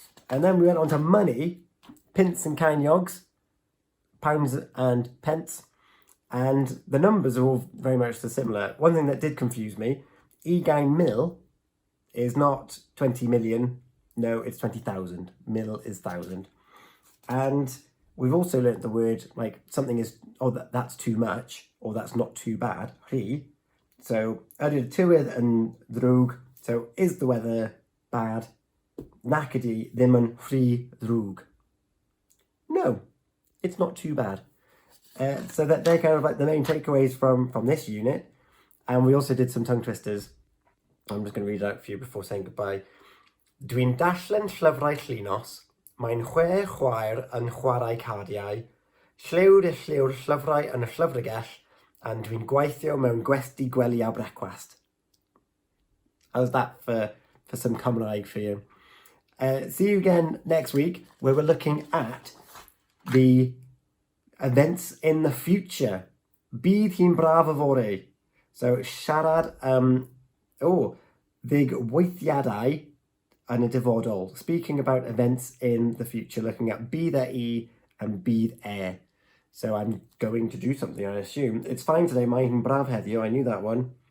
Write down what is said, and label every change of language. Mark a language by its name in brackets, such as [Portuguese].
[English] And then we went on to money, pence and cyniogs, pounds and pence, and the numbers are all very much similar. One thing that did confuse me, 20,000 is not 20 million, no, it's 20,000. Mil is 1,000. And we've also learnt the word, like something is, that's too much, or that's not too bad, rhy. So, [Welsh] ydy'r tywydd yn ddrwg, [English] so is the weather bad? [Welsh] Nac ydi ddim yn rhy ddrwg. [English] No, it's not too bad. So that they're kind of like the main takeaways from this unit. And we also did some tongue twisters. I'm just going to read it out for you before saying goodbye. [Welsh] Dwi'n darllen llyfrau llinos. Mae'n chwaer yn chwarae cardiau. Lliw'r llyfrau yn y llyfrgell. And dwi'n gweithio mewn gwesty gwely a brecwast. [English] How's that for some Cymraeg for you? See you again next week, where we're looking at the events in the future. [Welsh] Bydd hi'n braf yfory. So, siarad, ddigweithiadau yn y dyfodol. [English] Speaking about events in the future, looking at bydd I and bydd e. So I'm going to do something, I assume. It's fine today, [Welsh] mae hi'n braf heddiw, [English] I knew that one.